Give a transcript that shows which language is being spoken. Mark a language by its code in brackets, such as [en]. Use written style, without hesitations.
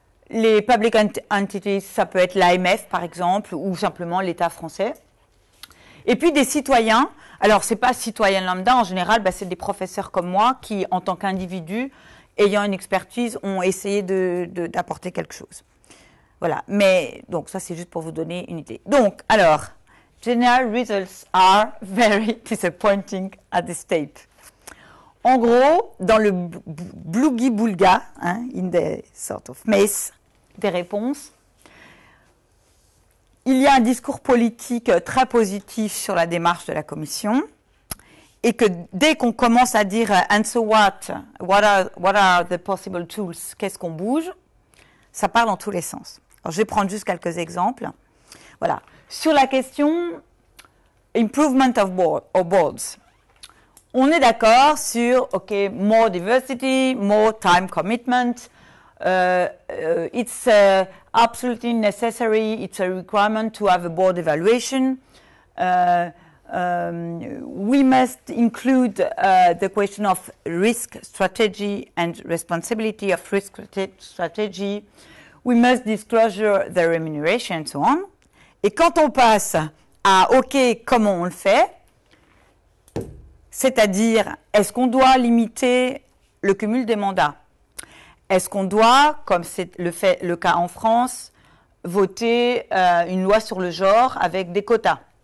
[fr] Les [en] public entities, [fr] ça peut être l'AMF par exemple, ou simplement l'État français. Et puis des citoyens. Alors c'est pas citoyens lambda, en général, c'est des professeurs comme moi qui, en tant qu'individus, ayant une expertise, ont essayé d'apporter quelque chose. Voilà. Mais donc ça c'est juste pour vous donner une idée. Donc alors, [en] general results are very disappointing at this stage. [fr] En gros, dans le blougi-boulga, [en] in the sort of maze [fr] des réponses, il y a un discours politique très positif sur la démarche de la Commission, et que dès qu'on commence à dire « [en] and so what are the possible tools [fr] », qu'est-ce qu'on bouge, ça part dans tous les sens. Alors, je vais prendre juste quelques exemples. Voilà. Sur la question « [en] improvement of boards [fr] », on est d'accord sur, OK, [en] more diversity, more time commitment. It's absolutely necessary, it's a requirement to have a board evaluation. We must include the question of risk strategy and responsibility of risk strategy. We must disclosure the remuneration and so on. [fr] Et quand on passe à OK, comment on le fait? C'est-à-dire, est-ce qu'on doit limiter le cumul des mandats? Est-ce qu'on doit, comme c'est le cas en France, voter une loi sur le genre avec des quotas?